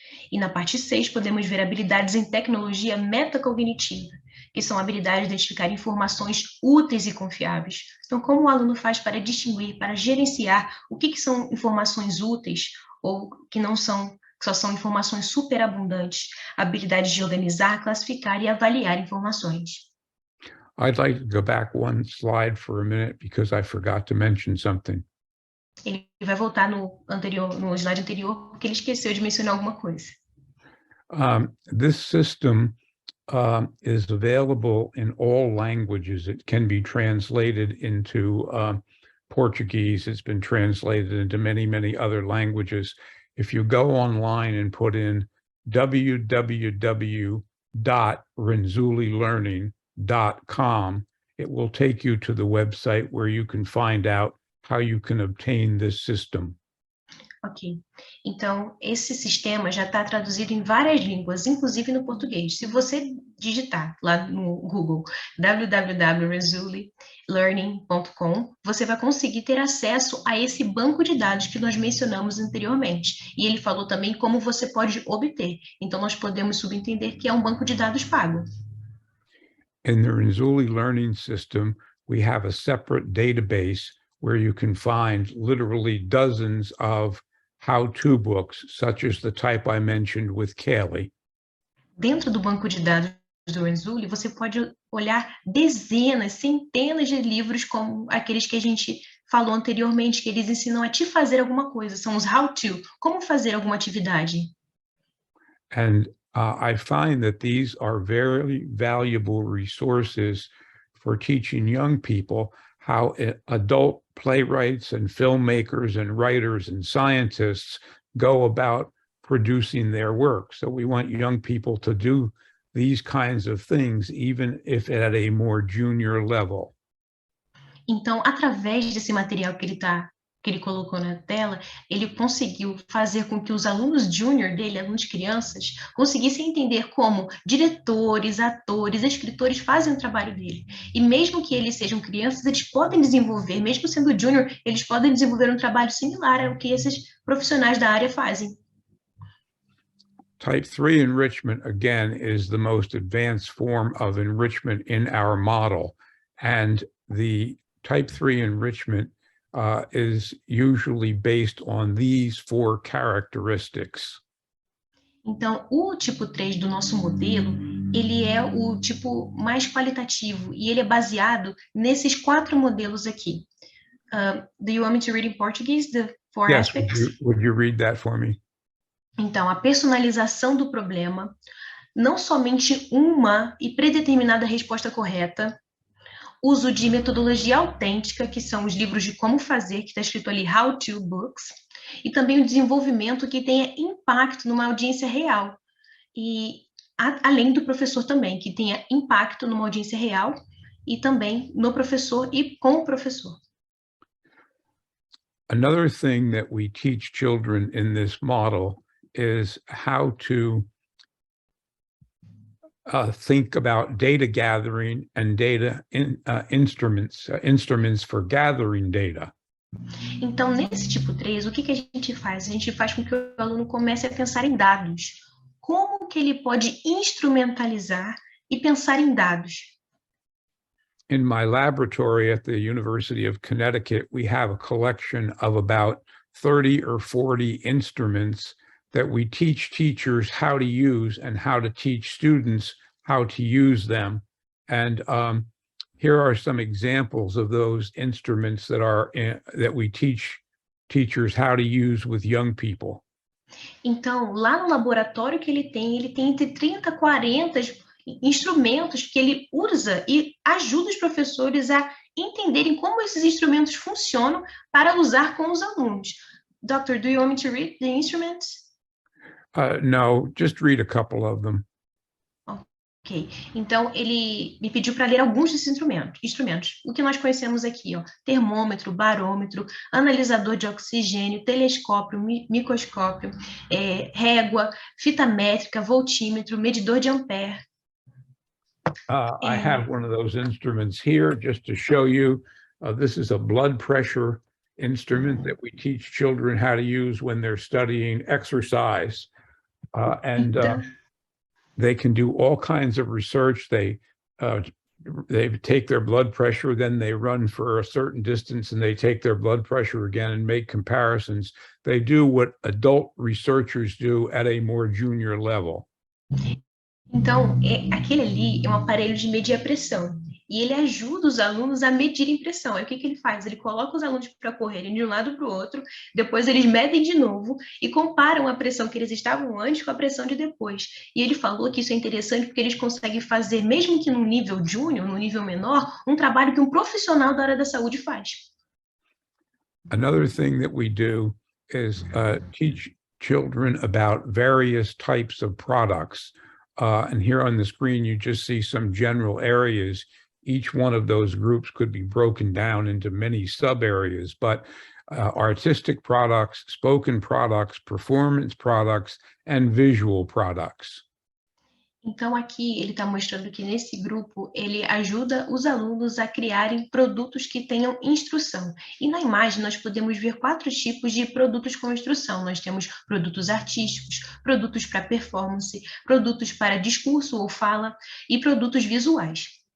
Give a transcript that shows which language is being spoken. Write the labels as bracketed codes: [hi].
[pt] E na parte 6, podemos ver habilidades em tecnologia metacognitiva, que são habilidades de identificar informações úteis e confiáveis. Então, como o aluno faz para distinguir, para gerenciar o que são informações úteis ou que não são, que só são informações superabundantes, habilidades de organizar, classificar e avaliar informações. [en] I'd like to go back one slide for a minute because I forgot to mention something. [pt] Ele vai voltar no slide anterior, porque ele esqueceu de mencionar alguma coisa. [en] This system is available in all languages. It can be translated into Portuguese. It's been translated into many, many other languages. if you go online and put in www.renzullilearning.com, it will take you to the website where you can find out how you can obtain this system. [pt] Ok, então esse sistema já está traduzido em várias línguas, inclusive no português. Se você digitar lá no Google www.renzullilearning.com, você vai conseguir ter acesso a esse banco de dados que nós mencionamos anteriormente. E ele falou também como você pode obter. Então nós podemos subentender que é um banco de dados pago. [en] In the Renzulli Learning System, we have a separate database where you can find literally dozens of how-to books, such as the type I mentioned with Kaylee. [pt] Dentro do banco de dados do Renzulli, você pode olhar dezenas, centenas de livros como aqueles que a gente falou anteriormente, que eles ensinam a te fazer alguma coisa, são os how-to, como fazer alguma atividade. [en] And I find that these are very valuable resources for teaching young people how adult playwrights and filmmakers and writers and scientists go about producing their work. So we want young people to do these kinds of things, even if at a more junior level. [pt] Então, através desse material que ele colocou na tela, ele conseguiu fazer com que os alunos júnior dele, alunos crianças, conseguissem entender como diretores, atores, escritores fazem o trabalho dele. E mesmo que eles sejam crianças, eles podem desenvolver, mesmo sendo júnior, eles podem desenvolver um trabalho similar ao que esses profissionais da área fazem. [en] Type 3 enrichment, again, is the most advanced form of enrichment in our model. And the type 3 enrichment is usually based on these 4 characteristics. [pt] Então, o tipo 3 do nosso modelo, ele é o tipo mais qualitativo e ele é baseado nesses 4 modelos aqui. [en] Do you want me to read in Portuguese the 4 Yes, aspects? would you read that for me? [pt] Então, a personalização do problema, não somente uma e predeterminada resposta correta, uso de metodologia autêntica, que são os livros de como fazer, que está escrito ali how-to books, e também o desenvolvimento que tenha impacto numa audiência real. E além do professor também, que tenha impacto numa audiência real e também no professor e com o professor. [en] Another thing that we teach children in this model is how to think about data gathering and data instruments for gathering data. [pt] Então, nesse tipo 3, o que a gente faz? A gente faz com que o aluno comece a pensar em dados. Como que ele pode instrumentalizar e pensar em dados? [en] In my laboratory at the University of Connecticut, we have a collection of about 30 or 40 instruments that we teach teachers how to use and how to teach students how to use them. And here are some examples of those instruments that we teach teachers how to use with young people. [pt] Então, lá no laboratório que ele tem entre 30 e 40 instrumentos que ele usa e ajuda os professores a entenderem como esses instrumentos funcionam para usar com os alunos. [en] Doctor, do you want me to read the instruments? No, just read a couple of them. [pt] Ok, então ele me pediu para ler alguns desses instrumentos. O que nós conhecemos aqui, ó, termômetro, barômetro, analisador de oxigênio, telescópio, microscópio, régua, fita métrica, voltímetro, medidor de ampere. [en] I have one of those instruments here just to show you. This is a blood pressure instrument that we teach children how to use when they're studying exercise. They can do all kinds of research. They take their blood pressure, then they run for a certain distance and they take their blood pressure again and make comparisons. They do what adult researchers do at a more junior level. [pt] Então, aquele ali é um aparelho de medir a pressão. E ele ajuda os alunos a medirem pressão. Aí o que ele faz? Ele coloca os alunos para correrem de um lado para o outro, depois eles medem de novo e comparam a pressão que eles estavam antes com a pressão de depois. E ele falou que isso é interessante porque eles conseguem fazer, mesmo que no nível júnior, no nível menor, um trabalho que um profissional da área da saúde faz. [en] Another thing that we do is teach children about various types of products. And here on the screen, you just see some general areas. Each one of those groups could be broken down into many sub-areas, but artistic products, spoken products, performance products, and visual products. [pt] Então, aqui ele está mostrando que nesse grupo ele ajuda os alunos a criarem produtos que tenham instrução. E na imagem nós podemos ver 4 tipos de produtos com instrução. Nós temos produtos artísticos, produtos para performance, produtos para discurso ou fala e produtos visuais.